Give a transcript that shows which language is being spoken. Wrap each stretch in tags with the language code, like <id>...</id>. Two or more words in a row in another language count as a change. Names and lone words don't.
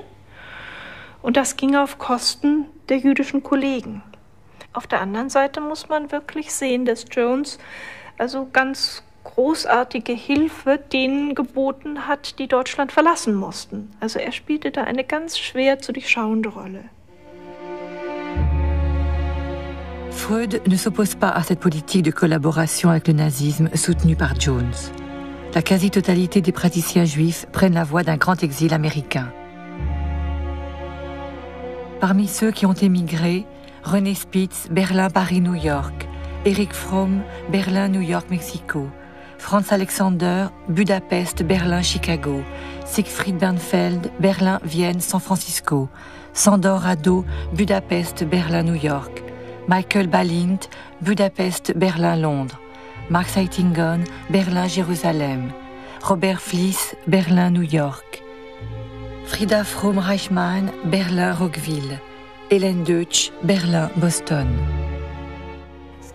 <de>Und das ging auf Kosten der jüdischen Kollegen. Auf der anderen Seite muss man wirklich sehen, dass Jones also ganz großartige Hilfe denen geboten hat, die Deutschland verlassen mussten. Also er spielte da eine ganz schwer zu durchschauende Rolle.</de> <fr>Freud ne s'oppose pas à cette politique de collaboration avec le nazisme soutenue par Jones. La quasi-totalité des praticiens juifs prennent la voie d'un grand exil américain. Parmi ceux qui ont émigré, René Spitz, Berlin, Paris, New York, Erich Fromm, Berlin, New York, Mexico, Franz Alexander, Budapest, Berlin, Chicago, Siegfried Bernfeld, Berlin, Vienne, San Francisco, Sandor Rado, Budapest, Berlin, New York, Michael Balint, Budapest, Berlin, Londres, Mark Seitingon, Berlin, Jérusalem, Robert Fliess, Berlin, New York, Frida Fromm-Reichmann, Berlin, Rockville, Hélène Deutsch, Berlin, Boston.</fr>